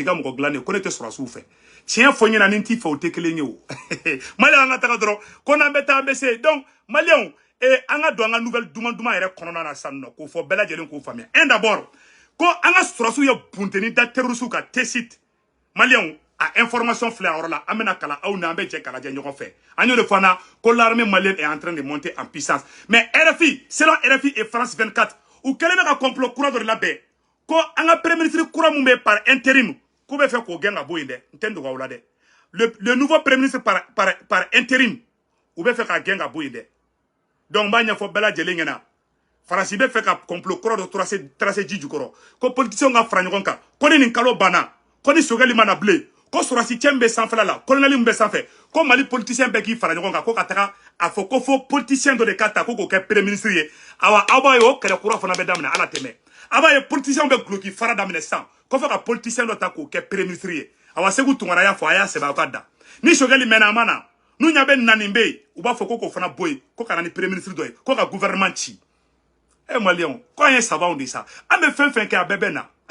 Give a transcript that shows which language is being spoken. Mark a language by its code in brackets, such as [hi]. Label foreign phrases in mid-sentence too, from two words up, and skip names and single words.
[bm] ka mɔgɔ dilan de ko ne tɛ sɔrɔsiw fɛ tiɲɛ fɔ ɲɛna ni n t'i fɛ o tɛ kelen ye o maliyɛnw an ka taga dɔrɔn ko n'an bɛ taa an bɛ se donc maliyɛnw an ka don an ka nouvelle duman yɛrɛ kɔnɔna na sisan nɔ k'o fɔ bɛɛ lajɛlen k'o faamuya [fr] un d'abord [bm] ko an ka sɔrɔsiw ye bunteni da terrorisiw ka T-site maliyɛnw a information filɛ a yɔrɔ la an bɛna kalan aw ni an bɛ jɛ kala jɛ ɲɔgɔn fɛ an y'o de fɔ an na ko [fr] l'armée malienne est en train de monter en puissance mais RFI selon [bm] RFI et France 24 u kɛlen bɛ ka complot kura dɔ de labɛn ko an ka [fr] premier ministre [bm] kura mun bɛ [fr] par intérim [bm] k'u bɛ fɛ k'o gɛn ka bɔ yen dɛ n tɛ n dogo aw la dɛ [fr] le nouveau premier ministre par intérim [bm] u bɛ fɛ k'a gɛn ka bɔ yen dɛ donc n b'a ɲɛfɔ bɛɛ lajɛlen ɲɛna Faransi bɛ fɛ ka complot kura dɔ tracer ji jukɔrɔ ko politiciens ka fara ɲɔgɔn kan ko ni nin kalo banna ko ni Sogɛli mana bilen ko sɔrɔsi cɛ min bɛ sanfɛla la colonel min bɛ sanfɛ ko Mali politicien bɛɛ k'i fara ɲɔgɔn kan ko ka taga a fɔ ko fo politicien dɔ de ka ta ko k'o kɛ [fr] premier ministre [bm] ye awa aw b'a ye o kɛlɛ kura fana bɛ daminɛ ala tɛmɛ aw b'a ye politicien bɛ guloki fara daminɛ sisan ko fɔ ka politicien dɔ ta k'o kɛ [fr] premier ministre [bm] ye awa Sékou Tounkara y'a fɔ a y'a sɛbɛn aw ka da ni Sogɛli mɛnna a ma na n'u ɲɛ bɛ naani bɛ yen u b'a fɔ ko k'o fana bɔ yen ko ka na ni [fr] premier ministre [bm] dɔ ye ko ka gouvernement ci maliyɛnw ko an ye sabanw de sa an bɛ fɛn fɛn kɛ a bɛɛ bɛ na